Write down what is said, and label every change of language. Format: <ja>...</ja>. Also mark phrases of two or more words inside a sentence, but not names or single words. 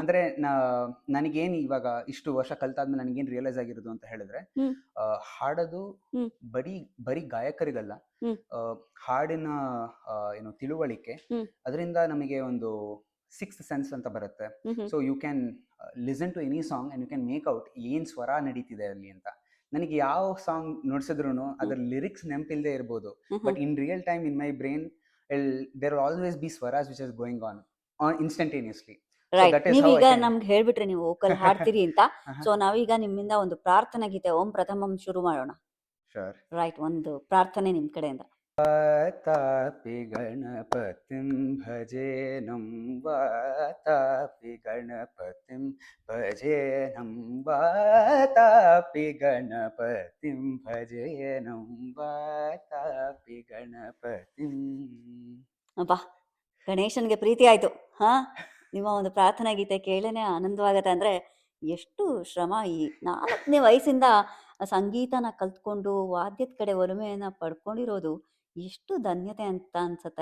<kn>ಅಂದರೆ ನನಗೇನು ಇವಾಗ ಇಷ್ಟು ವರ್ಷ ಕಲ್ತಾದ್ಮೇಲೆ ನನಗೇನು ರಿಯಲೈಸ್ ಆಗಿರೋದು ಅಂತ ಹೇಳಿದ್ರೆ, ಹ್ಮ್. ಹಾಡೋದು ಹ್ಮ್. ಬರೀ ಬರೀ ಗಾಯಕರಿಗಲ್ಲ, ಹ್ಮ್. ಹಾಡಿನ ಏನು ತಿಳುವಳಿಕೆ, ಹ್ಮ್. ಅದರಿಂದ ನಮಗೆ ಒಂದು</kn> <en>sixth sense</en> <kn>ಅಂತ ಬರುತ್ತೆ. ಹ್ಮ್.</kn> <en>so you can listen to any song and you can make out</en> <kn>ಏನು ಸ್ವರ ನಡೀತಿದೆ ಅಲ್ಲಿ ಅಂತ. ನನಗೆ ಯಾವ ಸಾಂಗ್ ನುಡಿಸಿದ್ರು ಅದರ ಲಿರಿಕ್ಸ್ ನೆನಪಿಲ್ಲದೆ ಇರ್ಬೋದು, ಹ್ಮ್.</kn> <en>But in real time in my brain there will always be swaras which is going on instantaneously. So ರೈಟ್. that is how I</en> <kn>ನೀವೀಗ</kn> <en>ಕ್ಯಾನ್.</en> <kn>ನಮ್ಗೆ ಹೇಳ್ಬಿಟ್ರಿ ನೀವು ವೋಕಲ್ ಹಾಡ್ತೀರಿ ಅಂತ. Uh-huh. ಸೊ ನಾವೀಗ ನಿಮ್ಮಿಂದ ಒಂದು ಪ್ರಾರ್ಥನಾ ಗೀತೆ</kn> <sa>ಓಂ ಪ್ರಥಮಂ</sa> <kn>ಶುರು ಮಾಡೋಣ. Sure. ರೈಟ್. ಒಂದು ಪ್ರಾರ್ಥನೆ ನಿಮ್ ಕಡೆಯಿಂದ.</kn> <sa>वातापि गणपतिं भजेनं वातापि गणपतिं भजेनं वातापि गणपतिं भजेनं वातापि गणपतिं.</sa> <kn>ಅಬ್ಬಾ! ಗಣೇಶನ್ಗೆ ಪ್ರೀತಿ ಆಯ್ತು. ಹಾ? ನಿಮ್ಮ ಒಂದು ಪ್ರಾರ್ಥನಾ ಗೀತೆ ಕೇಳೇನೆ ಆನಂದವಾಗತ್ತೆ. ಅಂದ್ರೆ ಎಷ್ಟು ಶ್ರಮ ಈ 4ನೇ ವಯಸ್ಸಿಂದ ಸಂಗೀತನ ಕಲ್ತ್ಕೊಂಡು ವಾದ್ಯದ ಕಡೆ ಒಲುಮೆಯನ್ನ ಪಡ್ಕೊಂಡಿರೋದು ಎಷ್ಟು ಧನ್ಯತೆ ಅಂತ ಅನ್ಸತ್ತೆ.</kn>